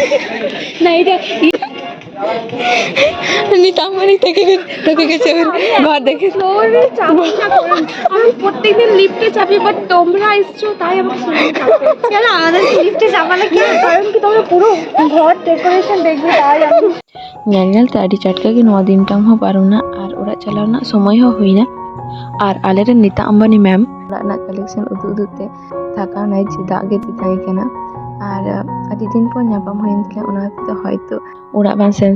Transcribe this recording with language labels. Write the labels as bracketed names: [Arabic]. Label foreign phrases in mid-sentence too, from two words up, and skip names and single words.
[Bangla] না, এটা নিতাম্বানি থেকে ঢুকে গেছে ওর ঘর দেখে। আমি প্রত্যেকদিন লিফটে চাপি, বাট তোমরা এসছো তাই আমার কেন আমাদের লিফটে চাপালে কি কারণ কি তোমরা পুরো ঘর ডেকোরেশন দেখবে তাই আমি [Santali] ᱧᱮᱞ ᱛᱮ ᱟᱹᱰᱤ ᱪᱟᱴᱠᱟ ᱜᱮ ᱱᱚᱣᱟ ᱫᱤᱱ ᱴᱟᱝ ᱦᱚᱸ ᱯᱟᱨᱚᱢᱱᱟ ᱟᱨ ᱚᱲᱟᱜ ᱪᱟᱞᱟᱣ ᱨᱮᱱᱟᱜ ᱥᱚᱢᱚᱭ ᱦᱚᱸ ᱦᱩᱭᱱᱟ ᱟᱨ ᱟᱞᱮᱨᱮᱱ ᱱᱤᱛᱟ ᱟᱢᱵᱟᱱᱤ ᱢᱮᱢ ᱚᱲᱟᱜ ᱨᱮᱱᱟᱜ ᱠᱟᱞᱮᱠᱥᱚᱱ ᱩᱫᱩᱜ ᱩᱫᱩᱜ ᱛᱮ ᱛᱷᱟᱠᱟᱣᱱᱟᱭ ᱡᱮ ᱫᱟᱜ ᱜᱮ ᱛᱟᱦᱮᱸ ᱠᱟᱱᱟ ᱟᱨ ᱟᱹᱰᱤ ᱫᱤᱱ ᱯᱚᱨ ᱧᱟᱯᱟᱢ ᱦᱩᱭᱮᱱ ᱛᱟᱞᱮᱭᱟ ᱚᱱᱟ ᱛᱮ ᱦᱚᱭᱛᱳ ᱚᱲᱟᱜ ᱵᱟᱝ ᱥᱮᱱ